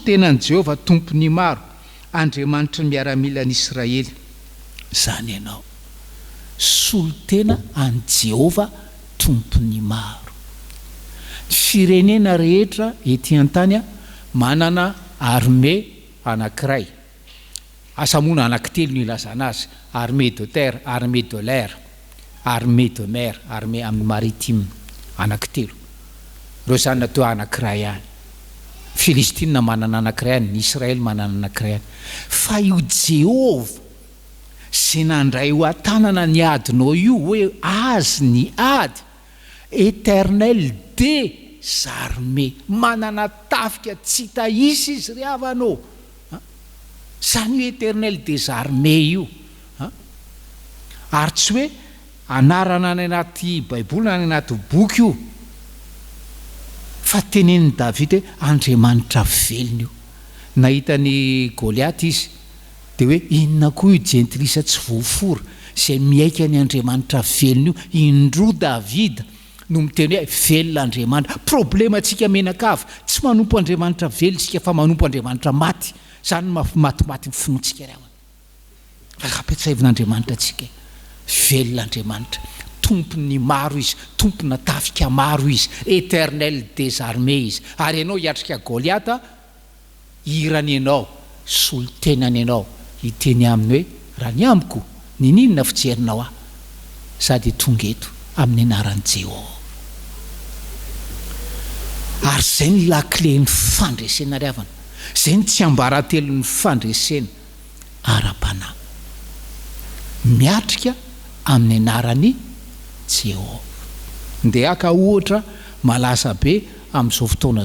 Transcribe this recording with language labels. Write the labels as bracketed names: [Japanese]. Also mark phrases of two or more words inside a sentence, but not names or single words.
[Malagasy] tenan'i Jehovah tompony maro andriamanitra ny miaramila an'Israely zany ianao solo tena an' Jehovah tompony maro firenena rehetra ety an-tany manana armée anankiray asamona anankitelo no ilazana azy [French] armée de terre armée de l'air armée de mer [Malagasy] armée amin'ny maritime anankitelo reo zany natao anankiray any Filistina manana anankiray any ny Israel manana anankiray any fa io Jehovah sy nandray ho atanana ny adinao io hoe azy ny ady [French] éternel des armées [Malagasy] manana tafika tsy tahisy izy ry havanao zany io [French] éternel des armées [Malagasy] io ary tsy hoe anarana any anaty baiboly any anaty boky io fa teneniny Davida hoe andriamanitra velona io nahitany Goliaty izy de hoe inona koa io jentilisa tsy voafora zay miaika ny andriamanitra velona io indro Davida no miteny hoe velona andriamanitra problema atsika menakava tsy manompo andriamanitra velona tsika fa manompo andriamanitra maty zany matimaty mifinoantsika ry havana fa apetsahivin'andriamanitra atsika velona andriamanitra tompony maro izy tompona tafika maro izy [French] éternel des armées [Malagasy] izy ary ianao hiatrika Goliata irany ianao solo tenany ianao hiteny aminy hoe raha ny amiko ninona fijerinao sady tonga eto amin'ny anaran'i Jehovah ary zay ny lakle ny fandresena ry havana zay ny tsy ambaratelo ny fandresena ara-panahy miatrika amin'ny anarany Jehovah ndeha aka ohatra malaza be amin'izao fotoana